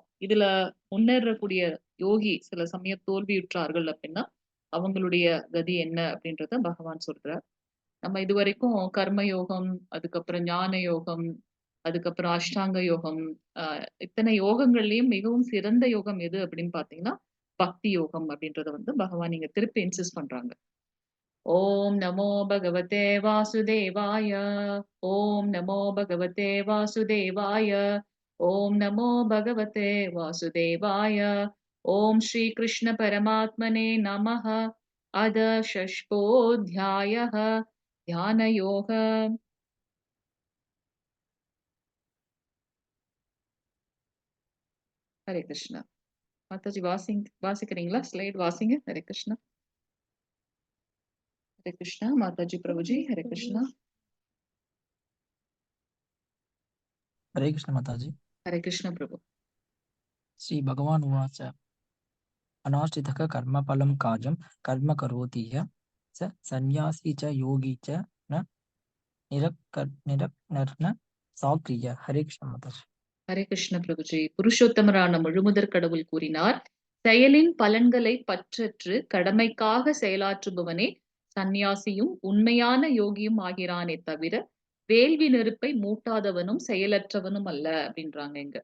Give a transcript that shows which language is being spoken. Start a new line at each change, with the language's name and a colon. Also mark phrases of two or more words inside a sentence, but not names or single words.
Tamil: இதுல முன்னேறக்கூடிய யோகி சில சமயம் தோல்வியுற்றார்கள் அப்படின்னா, அவங்களுடைய கதி என்ன அப்படின்றத பகவான் சொல்றார். நம்ம இதுவரைக்கும் கர்ம யோகம், அதுக்கப்புறம் ஞான யோகம், அதுக்கப்புறம் அஷ்டாங்க யோகம், அ இத்தனை யோகங்கள்லயும் மிகவும் சிறந்த யோகம் எது அப்படின்னு பார்த்தீங்கன்னா, பக்தி யோகம் அப்படின்றத வந்து பகவான் இங்க திருப்பி இன்சிஸ்ட் பண்றாங்க.
Sanskrit: ॐ नमो भगवते वासुदेवाय। ॐ नमो भगवते वासुदेवाय। ॐ नमो भगवते वासुदेवाय। ॐ श्रीकृष्ण परमात्मने नमः। अथ षष्ठोऽध्यायः ध्यानयोग। हरे कृष्ण।
Tamil: माताजी வாசிக்கிறீங்களா? ஸ்லைட் வாசிங்க.
Sanskrit: हरे कृष्णा. हरे कृष्णा। माताजी प्रभुजी हरे कृष्णा। हरे कृष्ण माताजी। हरे कृष्ण प्रभु। श्री भगवान उवाच अनाश्रितः कर्मफलं कार्यं कर्म करोति य स सन्न्यासी च योगी च न निरक्नर्न साक्रिय। हरे कृष्ण माताजी। हरे कृष्ण प्रभुजी.
Tamil: புருஷோத்தமரான முழுமுதற் கடவுள் கூறினார், செயலின் பலன்களை பற்றற்று கடமைக்காக செயலாற்றுபவனே சந்நியாசியும் உண்மையான யோகியும் ஆகிறானே தவிர வேள்வி நெருப்பை மூட்டாதவனும் செயலற்றவனும் அல்ல அப்படின்றாங்க இங்க.